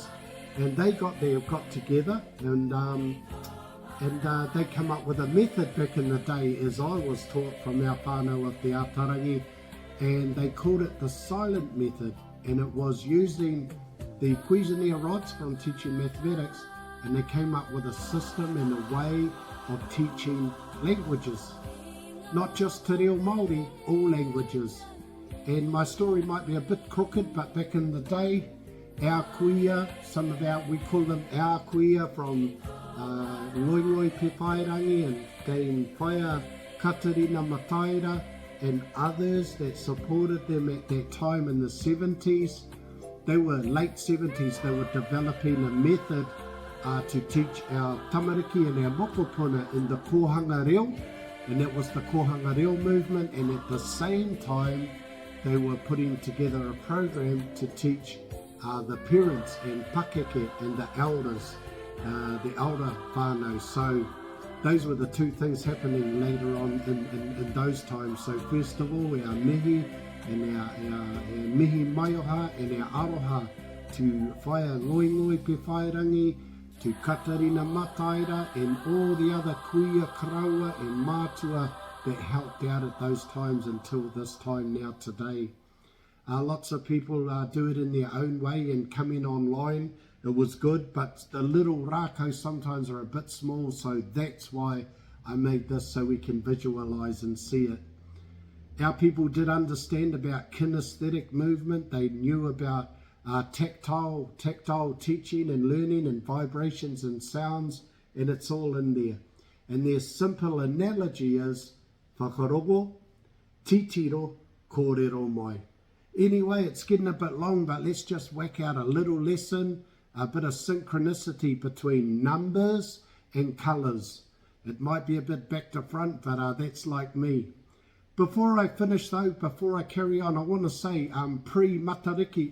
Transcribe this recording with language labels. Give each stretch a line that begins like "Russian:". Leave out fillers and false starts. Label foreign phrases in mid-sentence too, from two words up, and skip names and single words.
English: And they got together, and they come up with a method back in the day, as I was taught from our whānau of the ātarangi, and they called it the silent method, and it was using the Cuisenaire rods from teaching mathematics, and they came up with a system and a way of teaching languages, not just
Māori: te reo Māori,
English: all languages. And my story might be a bit crooked, but back in the day, our kuia, we call them our kuia from Ngoi Pe Whairangi and Dame Whaia Katarina Mataira and others that supported them at that time in the 70s. They were late 70s, they were developing a method to teach our tamariki and our mokopuna in the
Māori: kōhanga reo,
English: and that was the
Māori: kōhanga reo
English: movement, and at the same time they were putting together a program to teach the parents and pakeke and the elders, the elder whānau. So those were the two things happening later on in those times. So first of all, our mihi and our
Māori: mihi maioha
English: and our aroha to whaia ngoi pe whairangi, to Katarina Mataira and all the other
Māori: kuia, karaua
English: and mātua that helped out at those times until this time now today. Lots of people do it in their own way and come in online. It was good, but the little rākau sometimes are a bit small, so that's why I made this, so we can visualize and see it. Our people did understand about kinesthetic movement. They knew about tactile teaching and learning and vibrations and sounds, and it's all in there. And their simple analogy is
Māori: whakarogo, titiro, kōrero mai.
English: Anyway, it's getting a bit long, but let's just whack out a little lesson, a bit of synchronicity between numbers and colours. It might be a bit back to front, but that's like me. Before I finish though, before I carry on, I want to say pre-Matariki.